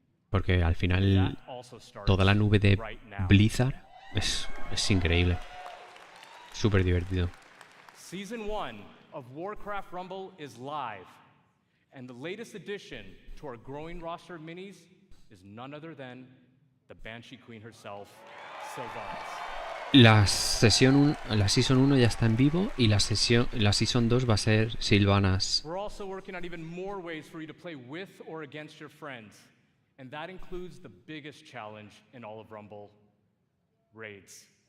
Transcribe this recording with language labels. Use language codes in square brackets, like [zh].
[es] Porque al final toda la nube de Blizzard es increíble. Súper divertido. [en] Season 1 of Warcraft Rumble is live, and the latest addition to our growing roster of minis is none other than the Banshee Queen herself, Sylvanas. [es] La Season 1 ya está en vivo y la Season 2 va a ser Sylvanas. [en] We're also working on even more ways for you to play with or against your friends, and that includes the biggest challenge in all of Rumble, raids.